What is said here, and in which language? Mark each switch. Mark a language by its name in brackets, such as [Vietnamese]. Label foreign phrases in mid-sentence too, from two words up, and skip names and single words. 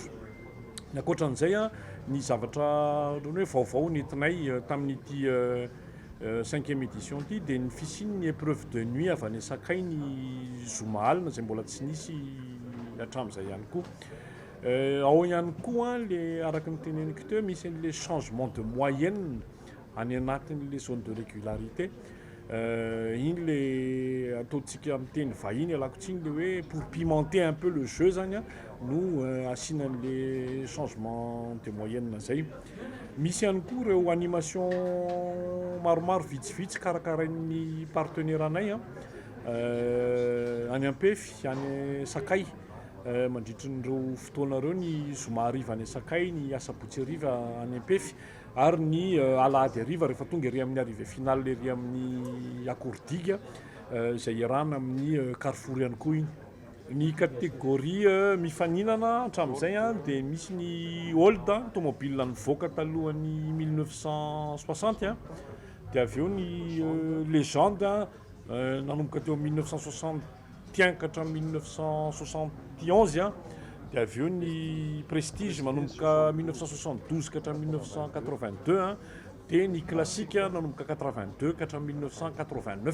[Malagasy] Ny ankoatran'izay ny zavatra hoe vaovao nentinay tamin'ity 5e édition ity dia ny fisiany [French] épreuve de nuit [Malagasy] avy any sakay ny zoma alina zay mbola tsy nisy hatramin'izay ihany koa. Ao ihany koa le araky ny teneniko teo misy [French] les changements de moyenne [Malagasy] any anatin'le [French] zone de régularité. [Malagasy] Iny le ataontsika amin'ny teny vahiny alakotsiny le hoe [French] pour pimenter un peu le jeu [Malagasy] zany no asianan'le [French] changement de moyenne [Malagasy] zay. Misy ihany koa ireo animation maromaro vitsivitsy karakarain'ny partenaire anay any ampefy any sakay mandritra n'ireo fotoana ireo ny zoma ariva any sakay ny asabotsy ariva any ampefy ary ny alahady ariva rehefa tonga ery amin'ny [French] arrivé final [Malagasy] ery amin'ny akordiga izay iarahana amin'ny carrefour ihany koa iny. Ny catégorie mifaninana hatramin'izay dia misy ny Old tomobile nivoaka talohan'ny 1960 dia avy eo ny légende nanomboka teo 1961 ka 1971 dia avy eo ny prestige manomboka 1972 ka 1982 dia ny classique nanomboka 82 ka 1989.